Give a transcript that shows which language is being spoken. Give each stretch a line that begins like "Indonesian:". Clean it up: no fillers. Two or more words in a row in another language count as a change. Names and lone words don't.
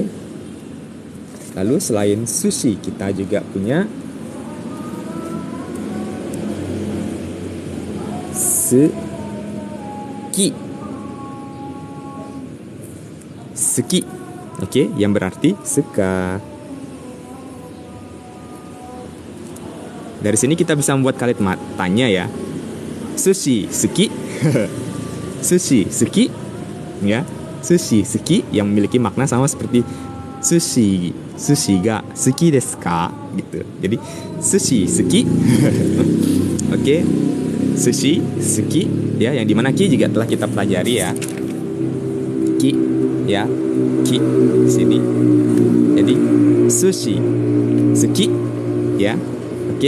Indonesian: Lalu selain sushi kita juga punya suki, oke, yang berarti suka. Dari sini kita bisa membuat kalimat tanya, ya.
Japanese: すし好き、すし好き, ya. すし好き
Indonesian: yang memiliki makna sama seperti
Japanese: すしが好きですか,
Indonesian: gitu. Jadi
Japanese: すし好き.
Indonesian: Oke.
Japanese: すし、好き,
Indonesian: ya, yang dimana ki juga telah kita pelajari, ya. Ki, ya, ki di sini. Jadi
Japanese: すし、好き,
Indonesian: ya, oke.